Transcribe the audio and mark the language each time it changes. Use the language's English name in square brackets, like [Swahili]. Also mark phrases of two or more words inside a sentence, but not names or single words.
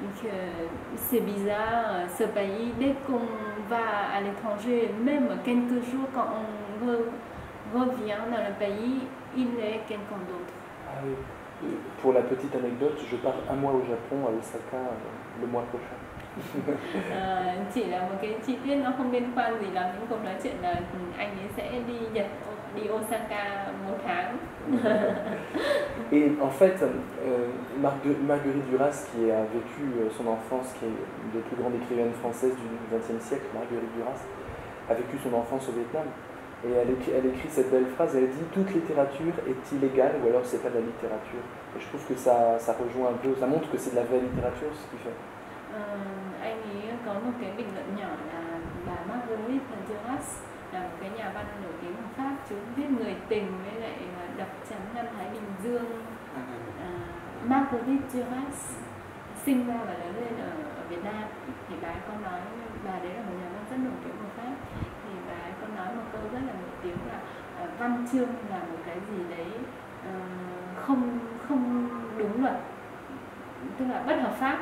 [French] c'est bizarre ce pays. Dès qu'on va à l'étranger, même quelques jours, quand on revient dans le pays, il est quelqu'un d'autre. Ah oui. Pour la petite anecdote, je pars un mois au Japon, à Osaka, le mois prochain. [Vietnamese] Chỉ là một cái chi tiết nó không liên quan gì lắm, những cuộc nói chuyện là anh ấy sẽ đi Nhật, đi Osaka 1 tháng. [French] Et en fait, Marguerite Duras, qui a vécu son enfance, qui est une des plus grandes écrivaines françaises du XXe siècle, Marguerite Duras, a vécu son enfance au Vietnam. Et elle écrit cette belle phrase, elle dit « Toute littérature est illégale ou alors c'est pas de la littérature ». Et je trouve que ça rejoint un peu, ça montre que c'est de la vraie littérature ce qu'il fait. [Vietnamese] Anh ấy có một cái bình luận nhỏ là bà Marguerite Duras là một cái nhà văn nổi tiếng ở Pháp, chú viết Người tình với lại Độc trắng Nam Thái Bình Dương. Marguerite Duras sinh ra và lớn lên ở Việt Nam, thì bà ấy có nói, bà đấy là một nhà văn rất nổi tiếng ở Pháp, thì bà ấy có nói một câu rất là nổi tiếng là văn chương là một cái gì đấy không đúng luật, tức là bất hợp pháp.